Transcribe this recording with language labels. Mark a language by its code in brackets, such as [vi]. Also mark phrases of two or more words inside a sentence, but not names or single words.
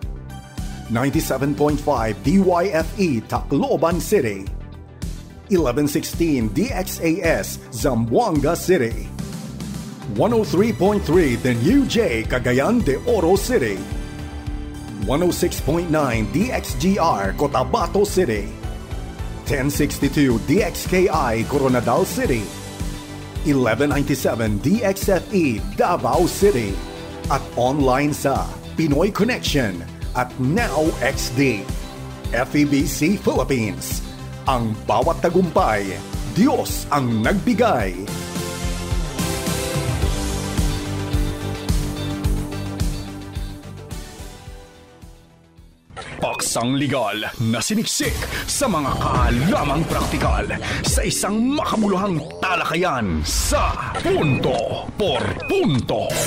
[tl] 97.5 DYFE Tacloban City, 1116 DXAS Zamboanga City, 103.3 The New J Cagayan de Oro City, 106.9 DXGR Cotabato City, 1062 DXKI Coronadal City, 1197 DXFE Davao City, at online sa Pinoy Connection at Now XD. FEBC Philippines. Ang bawat tagumpay, Diyos ang nagbigay. Paksang legal na siniksik sa mga kaalamang praktikal sa isang makabuluhang talakayan sa Punto por Punto.